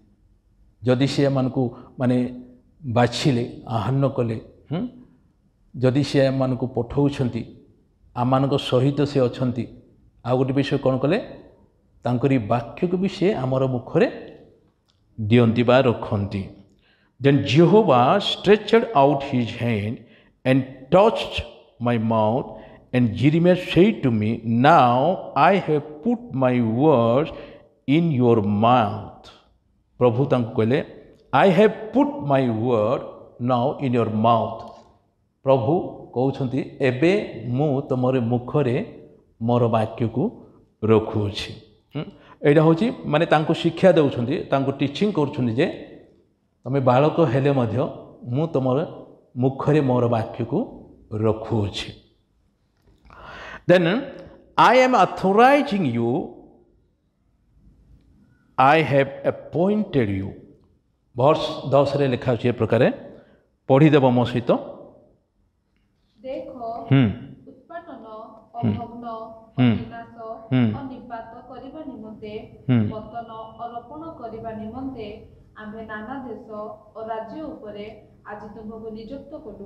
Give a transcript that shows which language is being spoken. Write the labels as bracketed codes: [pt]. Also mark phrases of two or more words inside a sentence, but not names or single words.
[or] ଯଦି ସେ ଆମମାନଙ୍କୁ ମାନେ ବାଛିଲେ, ଆହ୍ୱାନ କଲେ, ଯଦି ସେ ଆମମାନଙ୍କୁ ପଠାଉଛନ୍ତି, ଆମମାନଙ୍କ ସହିତ ସେ ଅଛନ୍ତି, ଆଉ ଗୋଟେ ବିଷୟ କ'ଣ କଲେ, ତାଙ୍କରି ବାକ୍ୟକୁ ବି ସେ ଆମର ମୁଖରେ ଦିଅନ୍ତି ବା ରଖନ୍ତି। [en] Then Jehovah stretched out his hand and touched my mouth, and Jeremiah said to me, now I have put my words in your mouth. [or] ପ୍ରଭୁ ତାଙ୍କୁ କହିଲେ [en] I have put my word now in your mouth. [or] ପ୍ରଭୁ କହୁଛନ୍ତି ଏବେ ମୁଁ ତୁମର ମୁଖରେ ମୋର ବାକ୍ୟକୁ ରଖୁଅଛି। ଏଇଟା ହେଉଛି ମାନେ ତାଙ୍କୁ ଶିକ୍ଷା ଦେଉଛନ୍ତି, ତାଙ୍କୁ ଟିଚିଂ କରୁଛନ୍ତି ଯେ ତୁମେ ବାଳକ ହେଲେ ମଧ୍ୟ ମୁଁ ତୁମର ମୁଖରେ ମୋର ବାକ୍ୟକୁ ରଖୁଅଛି। [en] ଦେନ୍ I am authorizing you, I have appointed you. [or] verse 10 ଲେଖା ଅଛି ଏ ପ୍ରକାରେ, ପଢ଼ିଦେବ ମୋ ସହିତ। ଦେଖ ଉତ୍ପାଟନ, ଅଭଗ୍ନ, ବିନାଶ, ଅନିପାତ କରିବା ନିମନ୍ତେ, ପତନ, ଅରୋପଣ କରିବା ନିମନ୍ତେ ଆମ୍ଭେ ନାନା ଦେଶ ଓ ରାଜ୍ୟ ଉପରେ ଆଜି ତୁମକୁ ନିଯୁକ୍ତ କଲୁ।